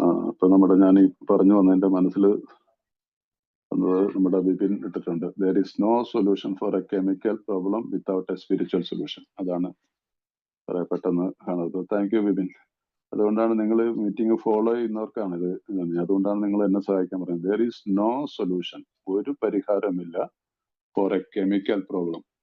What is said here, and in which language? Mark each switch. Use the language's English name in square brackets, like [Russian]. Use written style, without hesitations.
[Malayalam] ഇപ്പൊ ഞാൻ ഈ പറഞ്ഞു വന്നതിന്റെ മനസ്സിൽ നമ്മുടെ ബിപിൻ ഇട്ടിട്ടുണ്ട്, [English] there is no solution for a chemical problem without a spiritual solution. [Malayalam] അതാണ് വളരെ പെട്ടെന്ന് കാണുന്നത്. Thank you Bipin. അതുകൊണ്ടാണ് നിങ്ങൾ മീറ്റിംഗ് ഫോളോ ചെയ്യുന്നവർക്കാണ് ഇത്. അതുകൊണ്ടാണ് നിങ്ങൾ എന്നെ സഹായിക്കാൻ പറയുന്നത്. [English] there is no solution, [Malayalam] ഒരു പരിഹാരമില്ല [English] for a chemical problem.